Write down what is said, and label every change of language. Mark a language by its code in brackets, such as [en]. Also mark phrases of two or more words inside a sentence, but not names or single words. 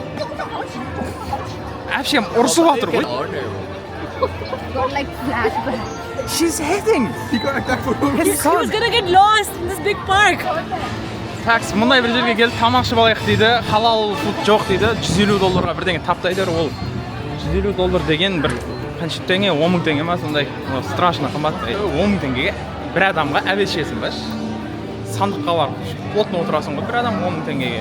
[kk] Spider-Man burger. әпшем ұрысып жатыр ғой. [en] Got like flashback. She's heading. He was gonna get lost in this big park. [kk] Такс, мұндай бір жерге келіп тамақ ішіп алайық дейді. Халал фуд жоқ дейді. $150 бірдеңе тапты әйтеуір ол. $150 деген бір қанша теңге, 10 мың теңге ма сондай. Страшно қымбат. 10 мың теңгеге бір адамға әбес ішесің ба? Сандыққа барып, плотно отырасың ғой, бір адам 10 мың теңгеге.